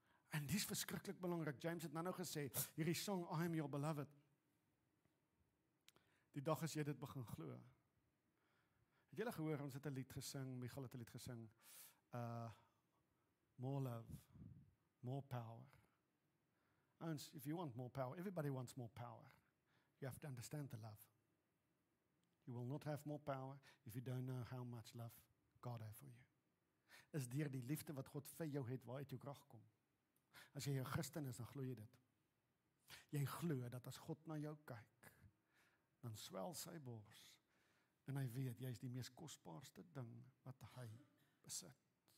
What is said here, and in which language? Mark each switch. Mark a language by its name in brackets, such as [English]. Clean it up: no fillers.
[Afrikaans] En dis verskriklik belangrik. James het nou gesê, hierdie song, I am your beloved. Die dag as jy dit begin glo. Het julle gehoor, ons het 'n lied gesing, Michael het 'n lied gesing, more love, more power. [English] And if you want more power, everybody wants more power. You have to understand the love. You will not have more power if you don't know how much love God has for you. [Afrikaans] Is deur die liefde wat God vir jou het, waaruit jou krag kom. As jy 'n Christen is, dan glo jy dit. Jy glo dat as God na jou kyk, dan swel sy bors en hy weet, jy is die mees kosbaarste ding wat hy besit.